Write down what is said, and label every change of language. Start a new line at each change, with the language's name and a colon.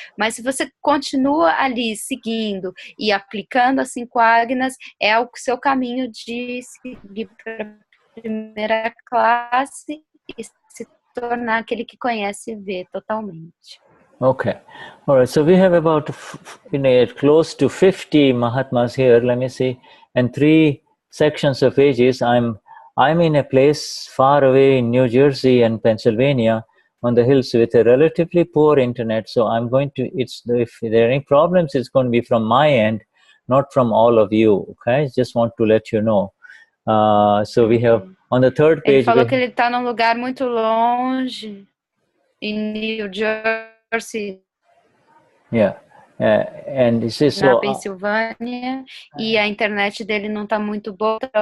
Portuguese: Mas se você continua ali seguindo e aplicando as 5 agnas, é o seu caminho de seguir para a primeira classe e se tornar aquele que conhece e vê totalmente.
English: Okay, all right. So we have about close to 50 Mahatmas here. Let me see, and 3 sections of ages. I'm in a place far away in New Jersey and Pennsylvania on the hills with a relatively poor internet. So I'm going to. If there are any problems, it's going to be from my end, not from all of you. Okay, just want to let you know. So we have on the third page.
Portuguese: Ele falou que ele está num lugar muito longe em New Jersey.
English: Yeah, and this is
Portuguese: na
English: so.
Portuguese: Pensilvânia e a internet dele não está muito boa.